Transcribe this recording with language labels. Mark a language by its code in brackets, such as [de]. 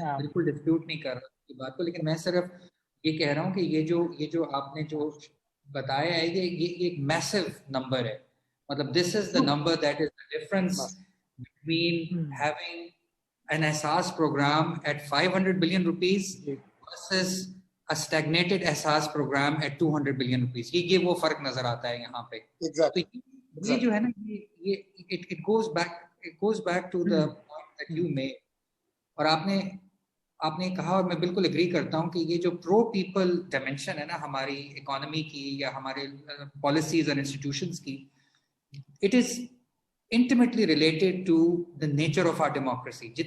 [ur] بالکل ڈسپیوٹ نہیں کر رہا کی بات کو, لیکن میں صرف یہ کہہ رہا ہوں کہ یہ جو آپ نے جو بتایا ہے یہ ایک میسو نمبر ہے. [en] مطلب this is the number that is the difference between having an Ehsaas program at 500 billion rupees versus a stagnated Ehsaas program at 200 billion rupees. [ur] یہ وہ فرق نظر آتا ہے یہاں پہ. یہ جو ہے نا یہ [en] it goes back to the point that you made. [ur] اور آپ نے کہا, اور میں بالکل اگری کرتا ہوں کہ یہ جو پرو پیپل ڈائمینشن ہے نا ہماری اکانومی کی یا ہمارے پالیسیز اور انسٹیٹیوشنز کی, [en] it is intimately related to the nature of our democracy.